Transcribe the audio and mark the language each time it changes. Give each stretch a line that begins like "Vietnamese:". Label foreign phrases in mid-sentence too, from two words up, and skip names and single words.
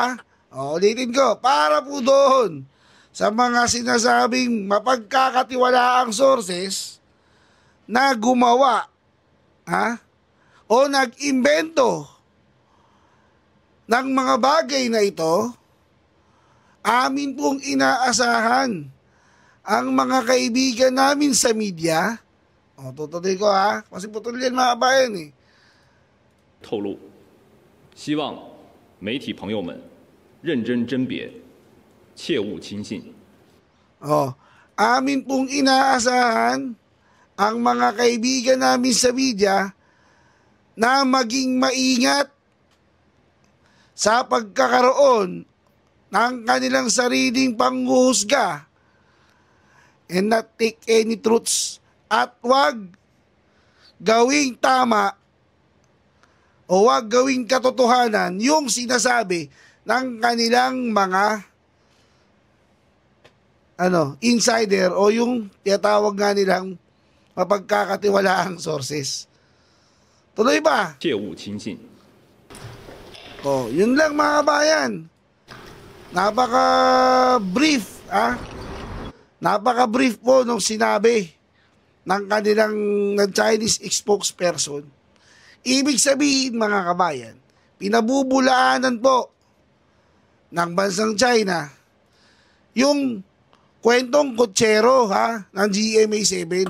Filipino: Ulitin ko, para po doon sa mga sinasabing mapagkakatiwalaang sources na gumawa o nag-imbento ng mga bagay na ito, amin pong inaasahan ang mga kaibigan namin sa media. Tutuloy ko kasi putol yan, mga kabayan
Chinese: 透露，希望媒体朋友们认真甄别，切勿轻信。
Filipino: Amin pong inaasahan ang mga kaibigan namin sa media na maging maingat sa pagkakaroon ng kanilang sariling panghuhusga
English: and not take any truths
Filipino: at wag gawing tama o wag gawing katotohanan yung sinasabi ng kanilang mga insider o yung tinatawag nga nilang mapagkakatiwalaang sources. Tuloy ba?
Chinese: 切勿轻信。
Filipino: Oh, yun lang mga kabayan. Napaka-brief, Napaka-brief po nung sinabi ng kanilang
English: Chinese spokesperson.
Filipino: Ibig sabihin mga kabayan, pinabubulaanan po ng bansang China yung kwentong kutsero ng GMA7.